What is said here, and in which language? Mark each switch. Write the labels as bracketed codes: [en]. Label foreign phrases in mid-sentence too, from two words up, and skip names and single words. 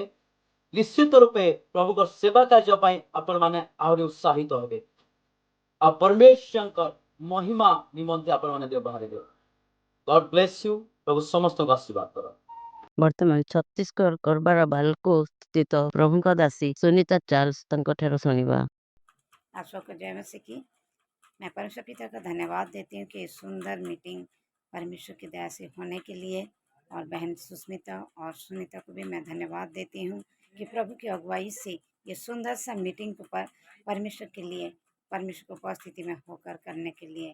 [or] ନିଶ୍ଚିତ ରୂପେ ପ୍ରଭୁଙ୍କ ସେବା କାର୍ଯ୍ୟ ପାଇଁ ଆପଣମାନେ ଆହୁରି ଉତ୍ସାହିତ ହେବେ। ଆଉ ପରମେଶ୍ୱରଙ୍କ ମହିମା ନିମନ୍ତେ ଆପଣମାନେ ବ୍ୟବହାର ହେବେ। [en] God bless you. [or] ପ୍ରଭୁ ସମସ୍ତଙ୍କୁ ଆଶୀର୍ବାଦ କର। ବର୍ତ୍ତମାନ ଛତିଶଗଡ଼ କରବାର ବାଲକୋ ସ୍ଥିତ ପ୍ରଭୁଙ୍କ ଦାସୀ ସୁନିତା ଚାର୍ଲ୍ସ ତାଙ୍କ ଠାରୁ ଶୁଣିବା। [hi] आप सबको जय मसीह की। मैं परमेश्वर पिता का धन्यवाद देती हूँ कि सुंदर मीटिंग परमेश्वर की दया से होने के लिए, और बहन सुस्मिता और सुनीता को भी मैं धन्यवाद देती हूँ कि प्रभु की अगुवाई से ये सुंदर सा मीटिंग को परमेश्वर के लिए, परमेश्वर की उपस्थिति में होकर करने के लिए।